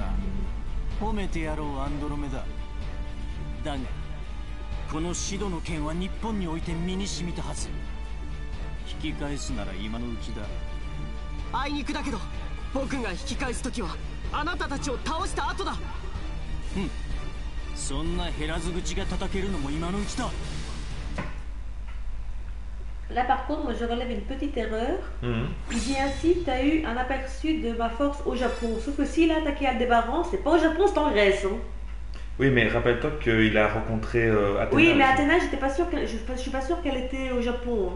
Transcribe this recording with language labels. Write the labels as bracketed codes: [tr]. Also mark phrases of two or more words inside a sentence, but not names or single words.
[ja] 褒めてやろうアンドロメダ。だがこのシドの剣は日本において身に染みたはず。引き返すなら今のうちだ。あいにくだけど僕が引き返す時はあなたたちを倒した後だ。そんな減らず口が叩けるのも今のうちだ。 [fr] Là par contre, moi je relève une petite erreur. Il dit ainsi, t'as eu un aperçu de ma force au Japon. Sauf que s'il a attaqué Aldébaran, c'est pas au Japon, c'est en Grèce. Hein. Oui, mais rappelle-toi qu'il a rencontré Athéna. Oui, mais Athéna, j'étais pas sûre je suis pas sûre qu'elle était au Japon.